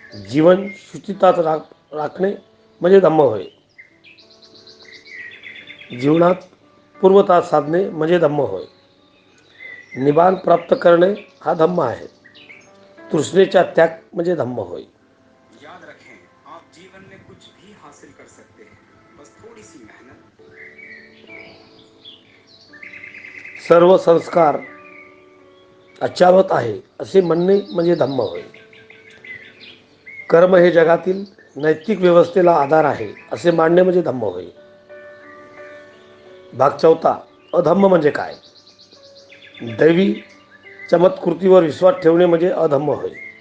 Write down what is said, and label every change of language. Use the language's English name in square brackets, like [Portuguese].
[Marathi] जीवन शुचितात राखणे म्हणजे धम्म होय. जीवनात पूर्वता साधणे म्हणजे धम्म होय. निबाण प्राप्त करणे हा धम्म आहे. तृष्णेचा त्याग म्हणजे धम्म होय. [Hindi] याद रखें, आप जीवन में कुछ भी हासिल कर सकते हैं, बस थोड़ी सी मेहनत. [Marathi] सर्व संस्कार अच्छावत आहे असे म्हणणे म्हणजे धम्म होय. कर्म हे जगातील नैतिक व्यवस्थेला आधार आहे असे मानणे म्हणजे धम्म होय. भाग चौथा. अधम्म म्हणजे काय. दैवी चमत्कृतीवर विश्वास ठेवणे म्हणजे अधम्म होय.